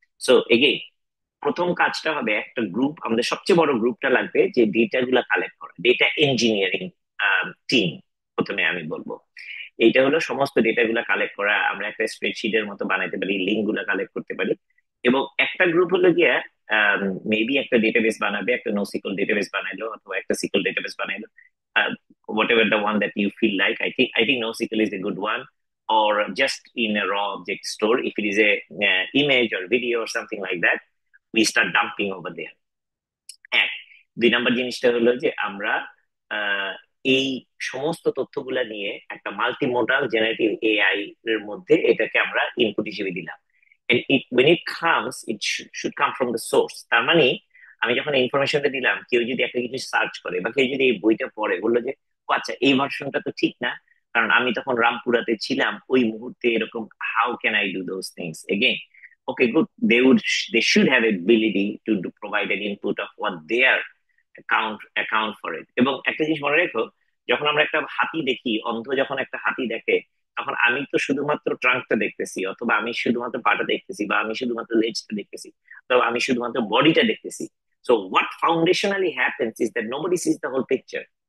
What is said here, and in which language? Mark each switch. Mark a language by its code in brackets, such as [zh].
[bn] So again, প্রথম কাজটা হবে একটা গ্রুপ, আমাদের সবচেয়ে বড় গ্রুপটা লাগবে যে ডেটা গুলা কালেক্ট করা, ডেটা ইঞ্জিনিয়ারিং টিম, প্রথমে আমি বলবো। এইটা হলো সমস্ত ডেটা গুলা কালেক্ট করা, আমরা একটা স্প্রেডশিটের মতো বানাইতে পারি, লিঙ্ক গুলা কালেক্ট করতে পারি। এবং একটা গ্রুপ হলো গিয়া মেবি একটা ডেটাবেস বানাবে, একটা নোসিকল ডেটাবেস বানাইলো অথবা একটা সিকল ডেটাবেস বানাইলো, [en] whatever the one that you feel like. I think NoSQL is a good one, or just in a raw object store. If it is a image or video or something like that, we start dumping over there. [bn] এক, দুই number জিনিসটা হলো যে আমরা আহ, এই সমস্ত তথ্যগুলা নিয়ে একটা মাল্টিমোডাল জেনারেটিভ এআই এর মধ্যে এটাকে আমরা ইনপুট হিসেবে দিলাম। [en] and when it comes, it should come from the source। [bn] তার মানে আমি যখন ইনফরমেশনটা দিলাম, কেউ যদি একটা কিছু সার্চ করে বা কেউ যদি এই বইটা পড়ে, বললো যে "ও আচ্ছা, এই ভার্সনটা তো ঠিক না, কারণ আমি তখন রামপুরাতে ছিলাম ওই মুহূর্তে এরকম, [en] How can I do those things again?" Okay, good. They should have ability to provide an input of what their account for it. [bn] এবং একটা জিনিস মনে রেখো, যখন আমরা একটা হাতি দেখি, অন্ধ যখন একটা হাতি দেখে, তখন আমি তো শুধুমাত্র ট্রাঙ্কটা দেখতেছি, অথবা আমি শুধুমাত্র পাটা দেখতেছি, বা আমি শুধুমাত্র লেজটা দেখতেছি, অথবা আমি শুধুমাত্র বডিটা দেখতেছি। [en] So what foundationally happens is that nobody sees the whole picture.